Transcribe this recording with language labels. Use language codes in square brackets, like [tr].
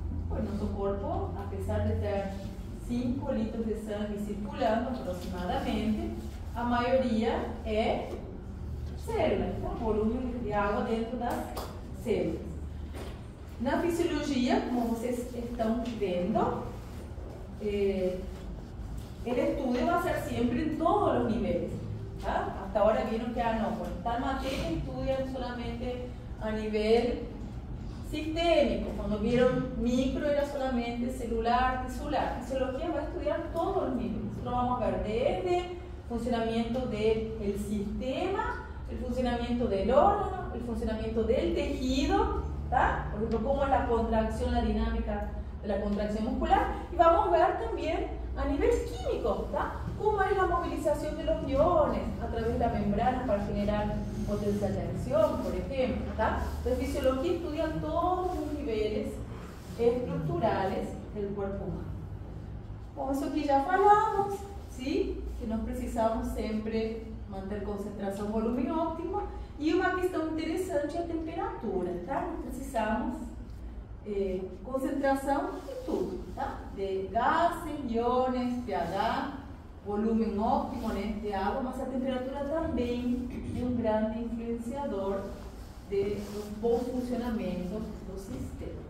[pt] O nosso corpo, apesar de ter 5 litros de sangue circulando aproximadamente, a maioria é célula, então volume de água dentro das células. Na fisiologia, como vocês estão vendo, o estudio vai ser sempre em todos os níveis. ¿Ah? [es] Hasta ahora vieron que no, por tal materia estudian solamente a nivel sistémico. Cuando vieron micro era solamente celular, tisular. Fisiología va a estudiar todos los niveles. Lo vamos a ver desde funcionamiento del sistema, el funcionamiento del órgano, el funcionamiento del tejido, ¿tá? Por ejemplo, cómo es la contracción, la dinámica de la contracción muscular. Y vamos a ver también a nivel químico, ¿tá? Cómo es la movilización de los iones a través de la membrana para generar potencial de acción, por ejemplo, ¿tá? Entonces, fisiología estudia todos los niveles estruturales del cuerpo humano. [pt] Bom, isso aqui já falamos, sim? Que nós precisamos sempre manter concentração, volume óptimo. E uma questão interessante é a temperatura, tá? Nós precisamos concentração de tudo, tá? De gases, iones, pH, volume óptimo, né, de água, mas a temperatura também é um grande influenciador do bom funcionamento do sistema.